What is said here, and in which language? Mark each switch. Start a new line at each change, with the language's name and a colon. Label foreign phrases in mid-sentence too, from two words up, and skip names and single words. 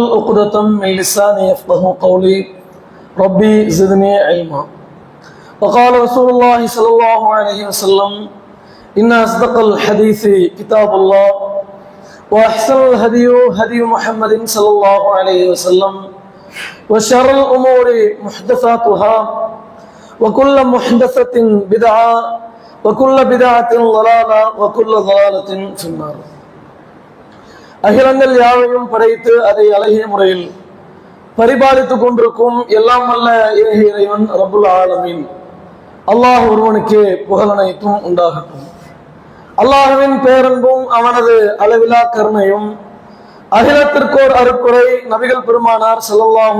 Arabic: عقدة من لساني يفقهوا قولي ربي زدني علما وقال رسول الله صلى الله عليه وسلم إن أصدق الحديث كتاب الله وأحسن الهدي هدي محمد صلى الله عليه وسلم وشر الأمور محدثاتها وكل محدثة بدعة وكل بدعة ضلالة وكل ضلالة في النار
Tamil: அகிலங்கள் யாவையும் படைத்து அதை அழகிய முறையில் பரிபாலித்துக் கொண்டிருக்கும் எல்லாம் வல்ல இறைவன்
Arabic: رب العالمين
Tamil: அல்லாஹ் ஒருவனுக்கே புகழ் அனைத்தும் உண்டாகட்டும். அல்லாஹ்வின் பேரன்பும் அவனது அளவிலா கருணையும் அகிலத்திற்கோர் அருட்குறை நபிகள் பெருமானார் ஸல்லல்லாஹு